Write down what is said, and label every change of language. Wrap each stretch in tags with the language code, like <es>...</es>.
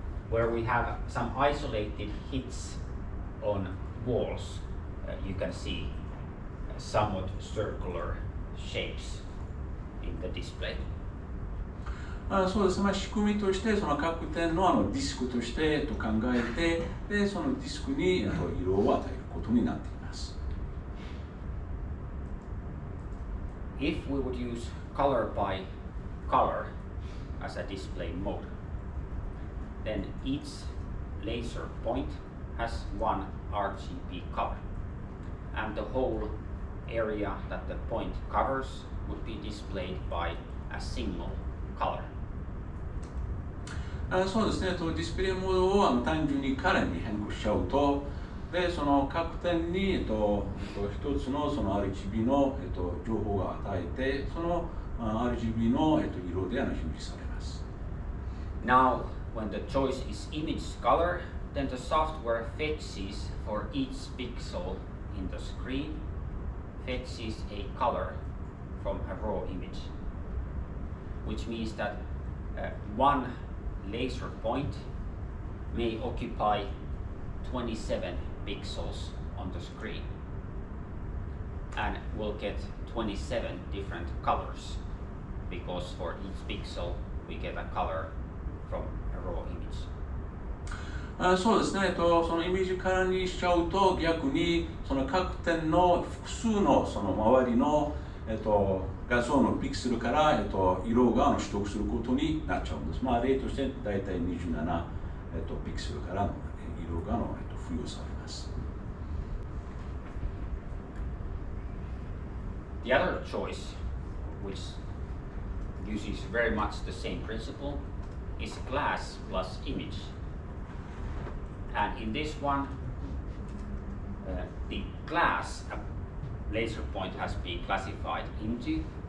<en>Where we have some isolated hits on walls, you can see somewhat circular shapes in the display.</en> <ja>そうですね、仕組みとしてその各点のディスクとして考えて、でそのディスクに色を与えることになっています。</ja> <en>If we would use color by color as a display mode, then each laser point has one RGB color, and the whole area that the point covers would be displayed by a single color.</en> <ja>そうですね、ディスプレイモードを単純にカラーに変更しちゃうと、でその各点に、一つのその RGB の、情報が与えて、その RGB の、色で表示されます。</ja> <en>Now, when the choice is image color, then the software fetches for each pixel in the screen, fetches a color from a raw image, which means that one laser point may occupy 27 pixels on the screen and will get 27 different colors because for each pixel we get a color from a raw image.</en> <ja>そうですね、そのイメージカラーにしちゃうと逆にその各点の複数のその周りの、画像のピクセルから、色が取得することになっちゃうんです。例として大体27、ピクセルからの色が付与されます。</ja> <en>The other choice, which uses very much the same principle, is glass plus image. And in this one, the glass laser point has been classified into.</en>